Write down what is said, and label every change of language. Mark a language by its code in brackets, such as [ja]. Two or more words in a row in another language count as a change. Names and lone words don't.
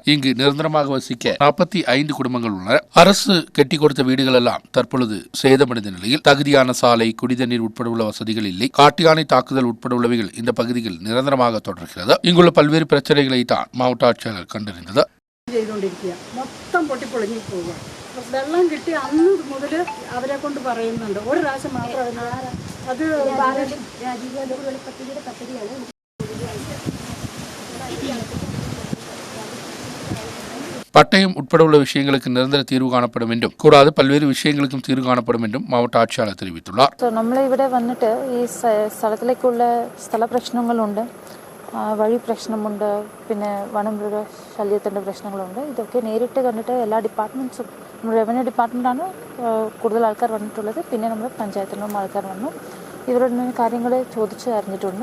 [ta] இங்கு நிரந்தரமாக வசிக்க 45 குடும்பங்கள் உள்ளன. அரசு கெட்டி கொடுத்த வீடுகள் எல்லாம் தற்பொழுது சேதமடைந்த நிலையில் தகுதியான சாலை, குடிதண்ணீர் உட்பட உள்ள வசதிகள் இல்லை. காட்டு யானை தாக்குதல் உட்பட உள்ளவைகள் இந்த பகுதியில் நிரந்தரமாக தொடர்கிறது. இங்குள்ள பல்வேறு பிரச்சனைகளை தான் மாவட்ட ஆட்சியாளர் கண்டறிந்தது. [ml] മൊത്തം പൊട്ടിപ്പൊളിഞ്ഞു പോവുക. വെള്ളം കിട്ടി അന്ന് മുതൽ അവരെ കൊണ്ട് പറയുന്നുണ്ട്. ഒരു പ്രാവശ്യം മാത്രം അത് [ta] பட்டயம் உட்பட உள்ள விஷயங்களுக்கு நிரந்தர தீர்வு காணப்படும் என்றும் கூடாது பல்வேறு விஷயங்களுக்கும் தீர்வு காணப்படும் என்றும் மாவட்ட ஆட்சியாளர் தெரிவித்துள்ளார். [ml] നമ്മൾ ഇവിടെ വന്നിട്ട് ഈ സ്ഥലത്തിലേക്കുള്ള സ്ഥല പ്രശ്നങ്ങളുണ്ട്, വഴി പ്രശ്നമുണ്ട്, പിന്നെ വനമൃഗ ശല്യത്തിൻ്റെ പ്രശ്നങ്ങളുണ്ട്. ഇതൊക്കെ നേരിട്ട് കണ്ടിട്ട് എല്ലാ ഡിപ്പാർട്ട്മെൻറ്റ്സും, നമ്മുടെ റവന്യൂ ഡിപ്പാർട്ട്മെൻറ്റാണ് കൂടുതൽ ആൾക്കാർ വന്നിട്ടുള്ളത്. പിന്നെ നമ്മുടെ പഞ്ചായത്തിനും ആൾക്കാർ വന്നു. ഇവരുടെ കാര്യങ്ങൾ ചോദിച്ച് അറിഞ്ഞിട്ടുണ്ട്.